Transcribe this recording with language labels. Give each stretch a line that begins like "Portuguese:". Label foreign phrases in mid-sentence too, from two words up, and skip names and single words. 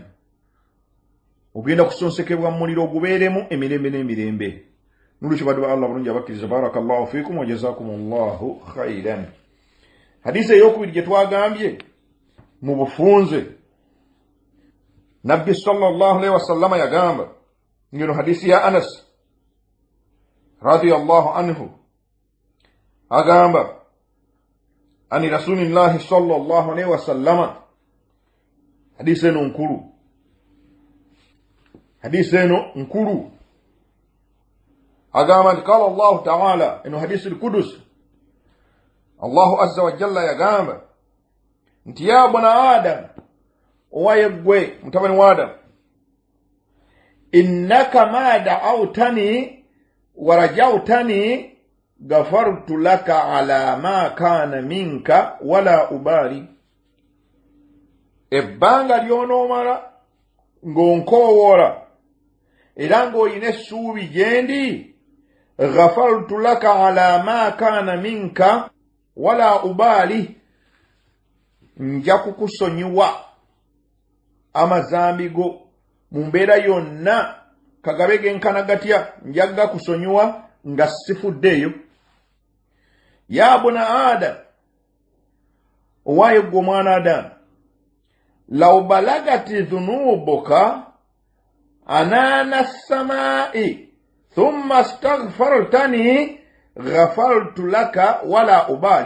Ganda: Ogenda kusonsekebwa mu muliro ogubeeremu emirembe n'emirembe. Nolwekyo baddu ba Allah bulungi abakkiriza,
Arabic: بارك الله فيكم وجزاكم الله خيرا.
Ganda: Hadisi ey'okubiri gye twagambye mu bufunze, Nabbi
Arabic: صلى الله عليه وسلم
Ganda: yagamba, ngeno hadisi ya Anas
Arabic: رضي الله عنه,
Ganda: agamba
Arabic: عن رسول الله صلى الله عليه وسلم.
Ganda: Hadisi eno nkulu, hadisi eno nkulu. Agamba nti
Arabic: قال الله تعالى,
Ganda: eno hadisi al-Qudus,
Arabic: الله عز وجل
Ganda: yagamba nti
Arabic: يا ابن آدم,
Ganda: owaye gwe mutabani wa Adam,
Arabic: إنك ما دعوتني ورجوتني غفرت لك على ما كان منك ولا أبالي.
Ganda: Ebbanga lyonoomala ng'onkoowola era ng'olina essuubi gyendi,
Arabic: غفرت لك على ما كان منك ولا أبالي,
Ganda: nja kukusonyiwa amazambi go mu mbeera yonna kagabe genkana gatya, njaga kusonyiwa nga sifuddeeyo.
Arabic: يا بني آدم,
Ganda: owaye gwe omwana Adamu,
Arabic: لو بلغت ذنوبك عنان السماء ثم استغفرتني غفرت لك ولا أبالي.